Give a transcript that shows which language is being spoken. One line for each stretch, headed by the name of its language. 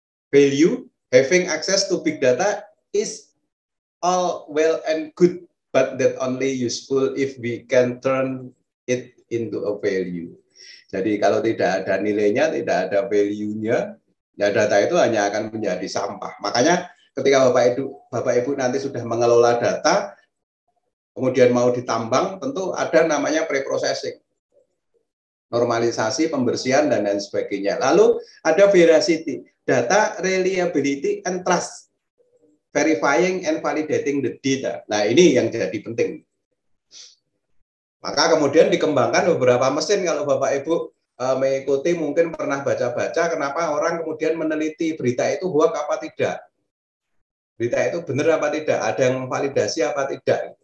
English: Value, having access to big data is all well and good, but that only useful if we can turn it into a value.
Indonesian: Jadi kalau tidak ada nilainya, tidak ada value-nya, ya data itu hanya akan menjadi sampah. Makanya ketika Bapak Ibu nanti sudah mengelola data, kemudian mau ditambang, tentu ada namanya pre-processing, normalisasi, pembersihan, dan lain sebagainya. Lalu ada
English: veracity, data reliability and trust, verifying and validating the data.
Indonesian: Nah ini yang jadi penting. Maka kemudian dikembangkan beberapa mesin. Kalau Bapak Ibu mengikuti mungkin pernah baca-baca kenapa orang kemudian meneliti berita itu hoax apa tidak. Berita itu benar apa tidak, ada yang validasi apa tidak.